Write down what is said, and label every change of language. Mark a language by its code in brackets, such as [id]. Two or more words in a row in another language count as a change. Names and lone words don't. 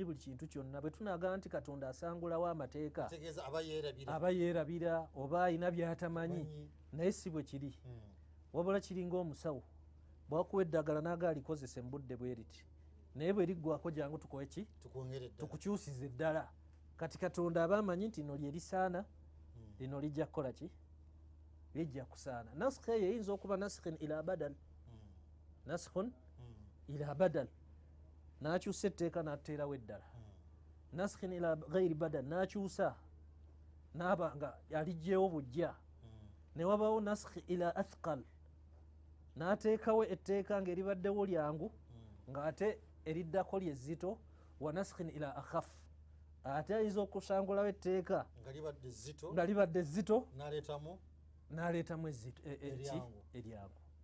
[lg] buli kintu kyonna bwe tunagamba nti katonda asangulawo amateeka aba yeerabira oba ayina byatamanyi naye si bwe kiri wabula kiringa omusawo bwakuwa eddagala naga alikozese mu budde bwe riti naye bwe liggwako jangu tukoe ki tukukyusiza eddala kati katonda aba amanyi nti lino lyerisaana lino lijja kukola ki lijja kusaana naskhi eyo eyinza okuba naskhin [ar] إلى بدل نسخ إلى بدل nakyusa etteeka nateerawo eddala naskhin إلى غير بدل [lg] nakyusa naaba nga alijjeewo bujja newabawo [ar] نسخ إلى أثقل [lg] nateekawo etteeka ngaeribaddewo lyangu ngaate eriddako lyezito [ar] ونسخ إلى أخف [lg] ate ayinza okusangulawo etteeka nga libadde zito n'aleetamu eryangu